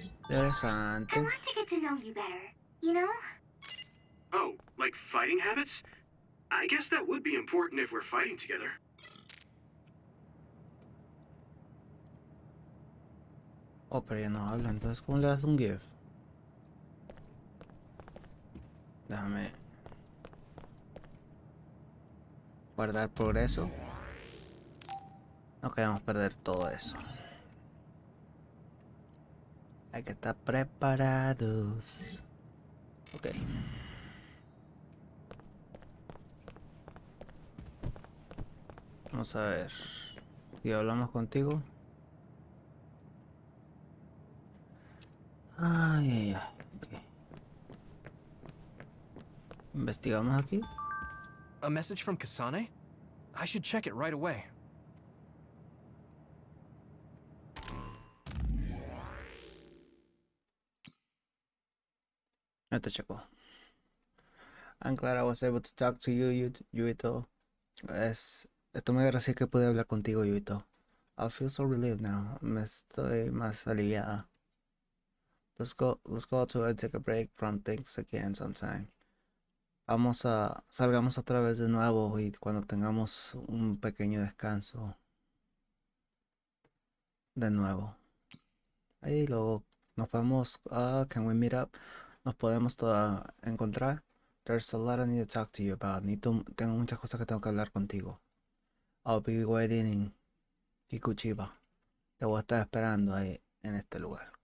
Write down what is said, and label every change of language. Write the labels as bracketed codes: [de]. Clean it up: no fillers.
[en] I [es] Interesante. [en] want to get to know you better, you know? Oh, like fighting habits? I guess that would be important if we're fighting together. [es] Oh, pero ya no habla, entonces ¿cómo le das un GIF? Déjame guardar progreso. No queremos perder todo eso. Hay que estar preparados. Ok. Vamos a ver. Si hablamos contigo. Ay, ay, ay. Ok. Investigamos aquí. [en] A message from Kasane? I should check it right away. [es] No te checo. [en] I'm glad I was able to talk to you, Yuito. [es] Estoy muy agradecido que pude hablar contigo, Yuito. [en] I feel so relieved now. [es] Me estoy más aliviada. [en] Let's go outside and take a break from things again sometime. [es] Salgamos otra vez de nuevo y cuando tengamos un pequeño descanso. De nuevo. Ahí luego nos podemos, [en] can we meet up? [es] Nos podemos encontrar. [en] There's a lot I need to talk to you about. [es] Tengo muchas cosas que tengo que hablar contigo. [en] I'll be waiting in Kikuchiba. [es] Te voy a estar esperando ahí en este lugar.